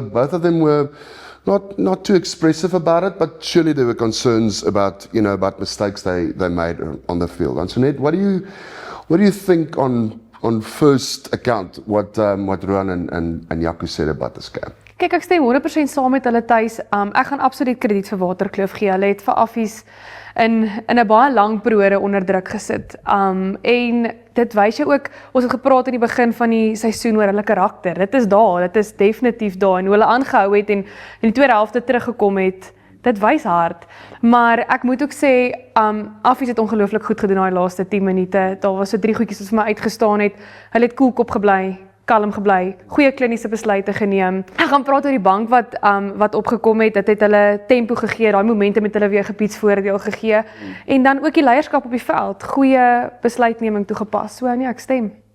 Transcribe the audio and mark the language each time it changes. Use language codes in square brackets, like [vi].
[en] Both of them were not too expressive about it, but surely there were concerns about mistakes they made on the field. Antoinette, what do you think on first account what Roan and Jaco said about this game? [af] Kyk, ek stem 100% saam met hulle Thys. Ek gaan absoluut krediet vir Waterkloof gee. Hulle het vir affies in 'n baie lang periode onder druk gesit. En dit wys jy ook, ons het gepraat in die begin van die seisoen oor hulle karakter. Dit is daar, dit is definitief daar en hoe hulle aangehou het en in die tweede helfte teruggekom het. Dit wys hard. Maar ek moet ook sê, affies het ongelooflik goed gedoen daai laaste 10 minute. Daar was so 3 goedjies wat vir my uitgestaan het. Hulle het koelkop gebly, kalm gebly, goeie kliniese besluite geneem. Ek gaan praat oor die bank wat opgekom het. Dit het hulle tempo gegee, daai momentum het hulle weer gepietsvoordeel gegee. En dan ook die leierskap op die veld, goeie besluitneming toegepas. So nee, ek stem.